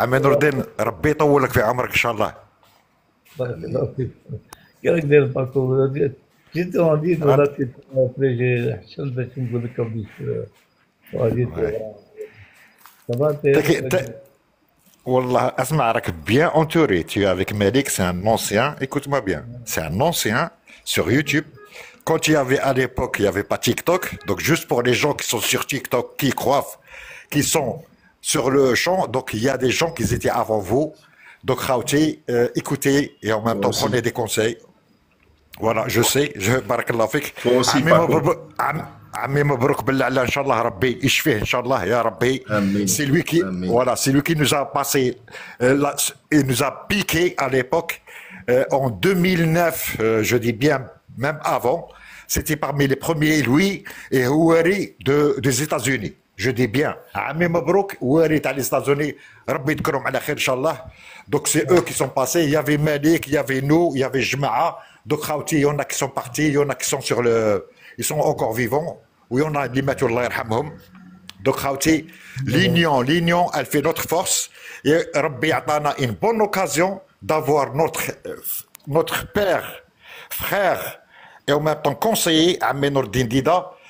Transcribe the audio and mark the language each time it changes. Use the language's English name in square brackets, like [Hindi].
[Arabic] Amen Nordin, Rabbi يطولك في عمرك إن شاء الله. بارك الله فيك. كيفك داير باكو؟ جيت غادي ولا [French] après j'ai [Arabic] حشل باش نقول لك غادي [French] Wallah, Asma, [Arabic] راك [French] bien entouré. Tu es avec Malik, c'est un ancien. Écoute-moi bien, c'est un ancien sur YouTube. Quand il y avait à l'époque, il n'y avait pas TikTok. Donc juste pour les gens qui sont sur TikTok, qui croient, qui sont sur le champ, donc il y a des gens qui étaient avant vous. Donc Khawti, écoutez et en même temps prenez des conseils. Voilà, je sais, barakallah fik. Toi aussi, Paco. [Arabic] عمي مبروك بالله ان شاء الله ربي يشفيه ان شاء الله يا ربي. [French] C'est lui qui voilà, c'est lui qui nous a passé il nous a piqué à l'époque en 2009, je dis bien même avant, c'était parmi les premiers lui et Houari des États-Unis. Je dis bien [Arabic] عمي مبروك Houari تاع [French] les États-Unis [Arabic] ربي يذكرهم على خير ان شاء الله. [French] Donc c'est eux qui sont passés, il y avait Malik, il y avait nous, il y avait Jma'a. Donc Khawti, il y en a qui sont partis, il y en a qui sont sur le ils sont encore vivants, ou il y en a qui mettent [Arabic] Allah yarhamhum. [French] Donc Khawti, l'union, elle fait notre force. Et [Arabic] Rabbi atana [French] une bonne occasion d'avoir notre père, frère, et en même temps conseiller, Amin Nordin Dida.